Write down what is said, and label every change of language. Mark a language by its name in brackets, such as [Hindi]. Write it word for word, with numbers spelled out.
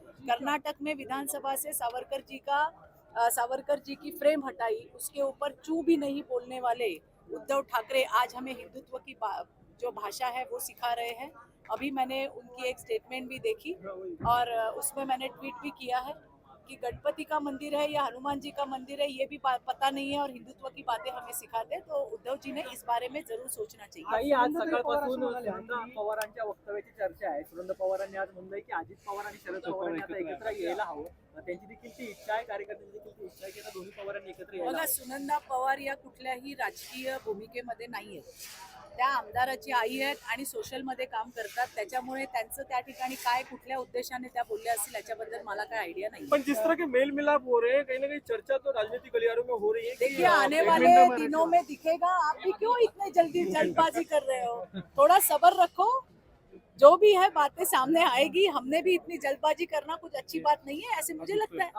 [Hindi] कर्नाटक में विधानसभा से सावरकर जी का अ, सावरकर जी की फ्रेम हटाई, उसके ऊपर चू भी नहीं बोलने वाले उद्धव ठाकरे आज हमें हिंदुत्व की बा- जो भाषा है वो सिखा रहे हैं. अभी मैंने उनकी एक स्टेटमेंट भी देखी और अ, उसमें मैंने ट्वीट भी किया है कि गणपति का मंदिर है या हनुमान जी का मंदिर है ये भी बा- पता नहीं है और हिंदुत्व की बातें हमें सिखाते हैं. तो उद्धव जी ने इस बारे में जरूर सोचना चाहिए. [Marathi] काही आज सकाळपासून सुरेंद्र पवारांच्या वक्तव्याची चर्चा आहे. सुरेंद्र पवारांनी आज म्हणलंय की अजित पवार आणि शरद पवारांनी आता एकत्र यायला हवं. त्यांची देखील ती इच्छा आहे, कार्यकर्त्यांची देखील ती इच्छा आहे की आता दोन्ही पवारांनी एकत्र यायला बघा, हवं. सुनंदा पवार या कुठल्याही राजकीय भूमिकेमध्ये नाही आहेत. त्या आमदाराची आई आहेत आणि सोशलमध्ये काम करतात, त्याच्यामुळे त्यांचं त्या ठिकाणी काय कुठल्या उद्देशाने त्या बोलल्या असतील याच्याबद्दल मला काय आयडिया नाही. [Hindi] पर जिस तरह के मेल मिलाप हो रहे हैं कहीं ना कहीं चर्चा तो राजनीतिक गलियारों में हो रही है कि देखिए आने वाले एक मिनट दिनों में दिखेगा. आप भी क्यों इतने जल्दी जल्दबाजी कर रहे हो, थोड़ा सब्र रखो. जो भी है बातें सामने आएगी. हमने भी इतनी जल्दबाजी करना कुछ अच्छी बात नहीं है ऐसे मुझे लगता है.